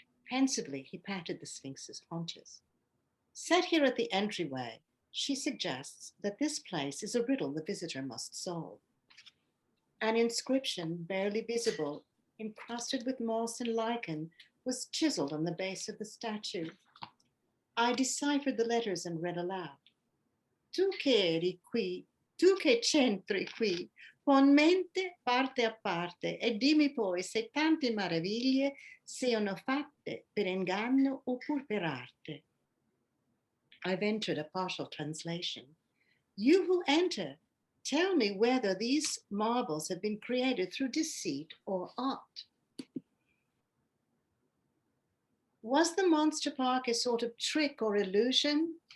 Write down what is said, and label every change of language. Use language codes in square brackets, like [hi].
[en] Pensively, he patted the Sphinx's haunches. Set here at the entryway, she suggests that this place is a riddle the visitor must solve. An inscription, barely visible, encrusted with moss and lichen, was chiseled on the base of the statue. I deciphered the letters and read aloud. [it] Tu che eri qui, tu che c'entri qui, pon mente parte a parte e dimmi poi se tante meraviglie siano fatte per inganno o pur per arte. [en] I've entered a partial translation. You who enter, tell me whether these marvels have been created through deceit or art. Was the Monster Park a sort of trick or illusion?